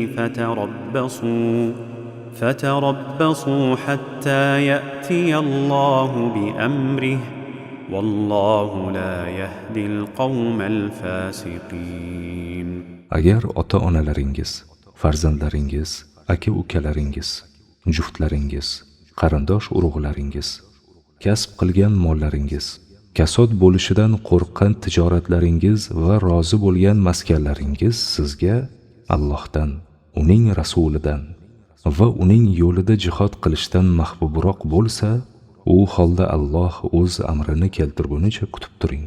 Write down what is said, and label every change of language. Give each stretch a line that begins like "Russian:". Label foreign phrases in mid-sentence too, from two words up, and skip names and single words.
Arabic: فتربصوا حتى يأتي الله بأمره والله لا يهدي القوم الفاسقين.
Uzbek: Agar ota-onalaringiz, farzandlaringiz, aka-ukalaringiz, juftlaringiz, qarindosh urug'laringiz, kasb qilgan mollaringiz, kasod bo'lishidan qo'rqqan tijoratlaringiz va rozi bo'lgan maskanlaringiz sizga Allohdan, uning rasulidan va uning yo'lida jihad qilishdan mahbubroq bo'lsa, u holda Alloh o'z amrini keltirgunicha kutib turing.